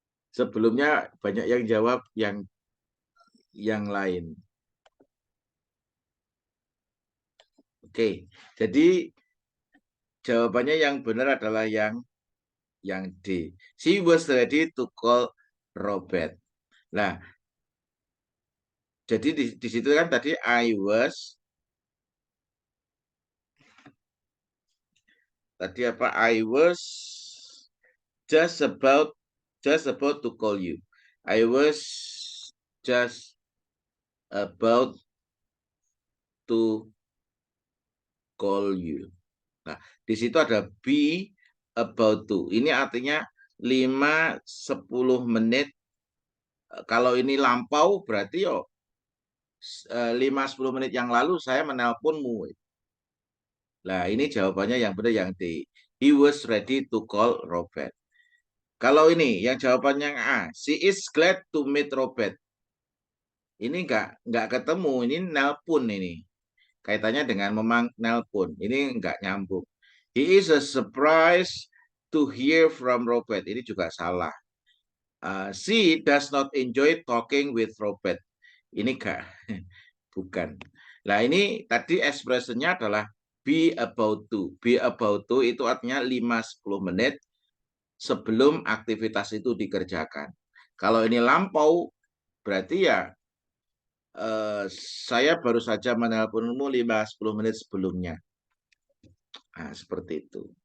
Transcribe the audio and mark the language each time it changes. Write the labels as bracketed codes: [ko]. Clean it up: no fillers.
[id] Sebelumnya banyak yang jawab yang lain. Oke, jadi jawabannya yang benar adalah yang D. [en] She was ready to call Robert. [id] Nah, jadi di situ kan tadi I was. Tadi apa? [en] I was just about to call you. I was just about to call you. [id] Nah, di situ ada be about to. Ini artinya 5-10 menit. Kalau ini lampau berarti 5-10 menit yang lalu saya menelponmu. Nah, ini jawabannya yang benar yang D. [en] He was ready to call Robert. [id] Kalau ini yang jawabannya A, [en] she is glad to meet Robert. [id] Ini enggak ketemu, ini nelpon ini. Kaitannya dengan nelpon. Ini enggak nyambung. [en] He is a surprise to hear from Robert. [id] Ini juga salah. [en] She does not enjoy talking with Robert. [id] Ini enggak. Bukan. Nah, ini tadi ekspresinya adalah be about to. Be about to itu artinya 5-10 menit sebelum aktivitas itu dikerjakan. Kalau ini lampau, berarti ya saya baru saja menelponmu 5-10 menit sebelumnya. Nah, seperti itu.